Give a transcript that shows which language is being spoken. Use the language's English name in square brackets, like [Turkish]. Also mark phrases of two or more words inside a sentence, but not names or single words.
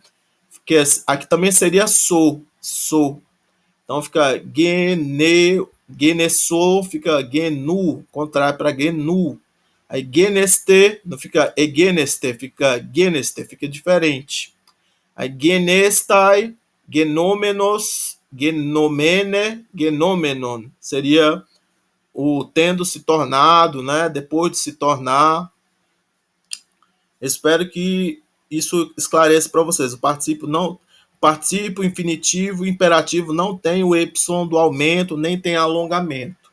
[Portuguese] Que aqui também seria so. Então fica geneso, fica genu, contrai para genu. Aí geneste, não fica egeneste, fica geneste, fica diferente. [Greek] Aí γενέσθαι, γενόμενος, γενομένη, γενόμενον. [Portuguese] Seria o tendo se tornado, né? Depois de se tornar. Espero que isso esclareça para vocês. O participo infinitivo imperativo não tem o y do aumento, nem tem alongamento.